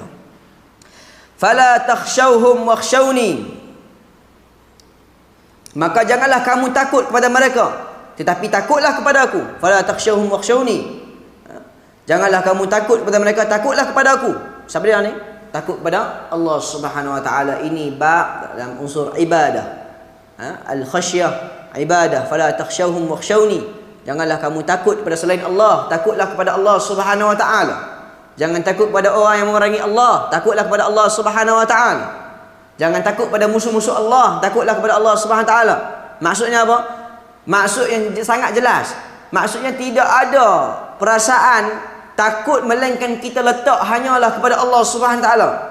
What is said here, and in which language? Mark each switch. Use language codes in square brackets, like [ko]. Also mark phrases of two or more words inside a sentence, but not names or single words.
[ar] Fala takhshawhum wakhshawni, [ms] maka janganlah kamu takut kepada mereka, tetapi takutlah kepada aku. [ar] Fala takhshawhum wakhshawni, [ms] janganlah kamu takut kepada mereka, takutlah kepada aku. Siapa dia ni? Takut kepada Allah Subhanahu wa taala. Ini bab dalam unsur ibadah. Al-khasyah ibadah. [ar] فلا تخشوهم واخشوني, [ms] janganlah kamu takut kepada selain Allah, takutlah kepada Allah Subhanahu wa taala. Jangan takut kepada orang yang memerangi Allah, takutlah kepada Allah Subhanahu wa taala. Jangan takut pada musuh-musuh Allah, takutlah kepada Allah Subhanahu wa taala. Maksudnya apa? Maksud yang sangat jelas. Maksudnya tidak ada perasaan takut melainkan kita letak hanyalah kepada Allah Subhanahu taala.